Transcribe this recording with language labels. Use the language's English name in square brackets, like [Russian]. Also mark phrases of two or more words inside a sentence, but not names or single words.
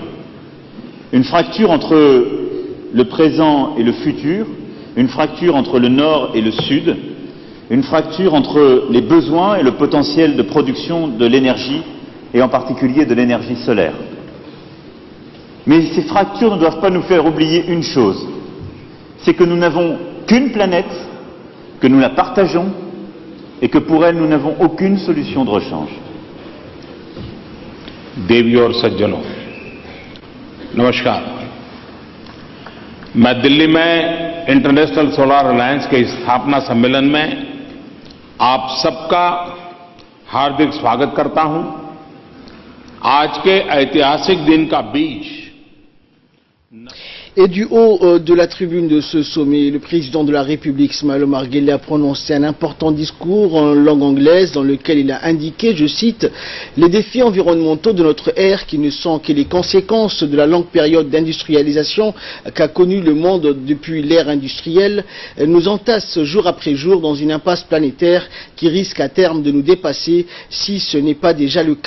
[French] Une fracture entre le présent et le futur, une fracture entre le nord et le sud, une fracture entre les besoins et le potentiel de production de l'énergie, et en particulier de l'énergie solaire. Mais ces fractures ne doivent pas nous faire oublier une chose, c'est que nous n'avons qu'une planète, que nous la partageons, et que pour elle nous n'avons aucune solution de rechange. [Hindi] देवी और सज्जनों, नमस्कार। मैं दिल्ली में इंटरनेशनल सोलर अलायंस के स्थापना सम्मेलन में आप सबका हार्दिक स्वागत करता हूं। आज के ऐतिहासिक दिन का बीज [French] Et du haut de la tribune de ce sommet, le président de la République, Ismaël Omar Guelleh, a prononcé un important discours en langue anglaise dans lequel il a indiqué, je cite, « Les défis environnementaux de notre ère qui ne sont que les conséquences de la longue période d'industrialisation qu'a connue le monde depuis l'ère industrielle nous entassent jour après jour dans une impasse planétaire qui risque à terme de nous dépasser si ce n'est pas déjà le cas.